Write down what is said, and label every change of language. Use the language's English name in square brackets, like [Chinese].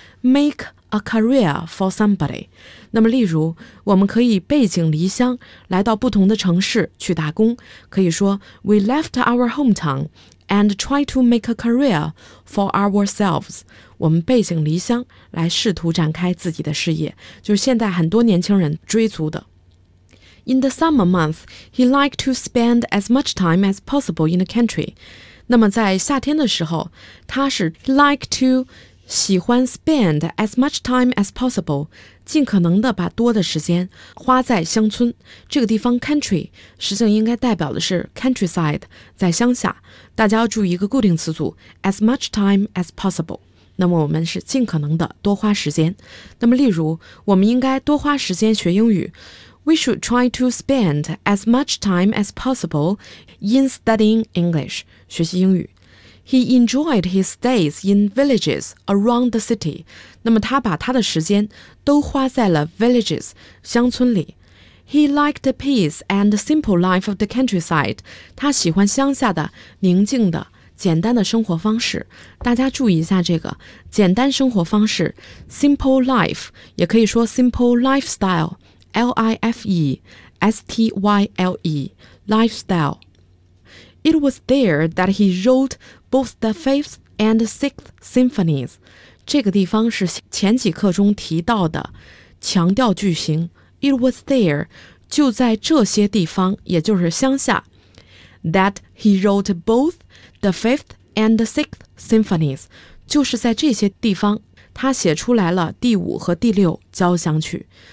[English] Make a career for somebody. [Chinese] 那么例如,我们可以背井离乡,来到不同的城市去打工,可以说 [English] ,we left our hometown,and try to make a career for ourselves. [Chinese] 我们背井离乡来试图展开自己的事业，就是现在很多年轻人追逐的。 [English] In the summer month, he liked to spend as much time as possible in the country. [Chinese] 那么在夏天的时候，他是 [English] like to [Chinese] 喜欢 [English] spend as much time as possible, [Chinese] 尽可能的把多的时间花在乡村。这个地方 country 实际上应该代表的是 countryside, 在乡下。大家要注意一个固定词组 [English] as much time as possible, [Chinese] 那么我们是尽可能的多花时间。那么例如我们应该多花时间学英语 [English] We should try to spend as much time as possible in studying English, [Chinese] 学习英语。 [English] He enjoyed his days in villages around the city, [Chinese] 那么他把他的时间都花在了 [English] villages, 乡村里。 He liked the peace and simple life of the countryside. [Chinese] 他喜欢乡下的宁静的简单的生活方式。大家注意一下这个简单生活方式 ,simple life, 也可以说 simple lifestyle, L-I-F-E-S-T-Y-L-E, lifestyle. [English] It was there that he wrote both the fifth and sixth symphonies. [Chinese] 这个地方是前几课中提到的强调句型。 [English] It was there, [Chinese] 就在这些地方，也就是乡下 [English] that he wrote both the fifth and the sixth symphonies, [Chinese] 就是在这些地方，他写出来了第五和第六交响曲。